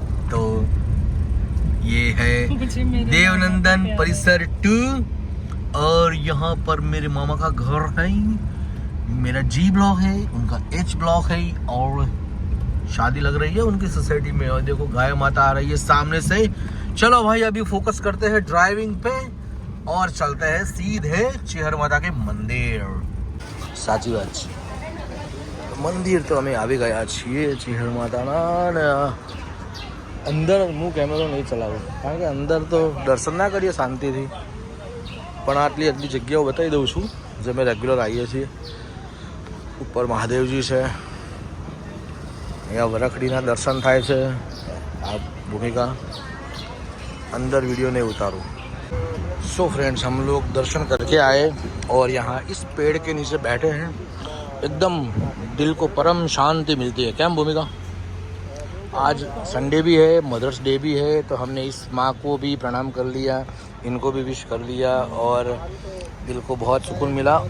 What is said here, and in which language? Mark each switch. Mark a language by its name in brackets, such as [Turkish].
[Hindi] तो ये है देवनंदन परिसर 2, और यहाँ पर मेरे मामा का घर है, मेरा जी ब्लॉक है, उनका एच ब्लॉक है, और शादी लग रही है उनकी सोसाइटी में। और देखो गाय माता आ रही है सामने से। चलो भाई अभी फोकस करते हैं ड्राइविंग पे और चलते हैं सीधे चिहर माता के मंदिर। [Gujarati] साची बात છે, મંદિર તો અમે આવી ગયા છીએ ચિહર માતાના। અંદર હું કેમેરો નહીં ચલાવું, કારણ કે અંદર તો દર્શન ના કરીએ શાંતિથી, પણ આટલી જગ્યાઓ બતાવી દઉં છું જે અમે રેગ્યુલર આવીએ છીએ। ઉપર મહાદેવજી છે, અહીંયા વરખડીના દર્શન થાય છે। [Hindi] આ ભૂમિકા अंदर वीडियो नहीं उतारूँ। सो फ्रेंड्स हम लोग दर्शन करके आए और यहाँ इस पेड़ के नीचे बैठे हैं, एकदम दिल को परम शांति मिलती है। क्या भूमिका, आज संडे भी है, मदर्स डे भी है, तो हमने इस माँ को भी प्रणाम कर लिया, इनको भी विश कर लिया, और दिल को बहुत सुकून मिला।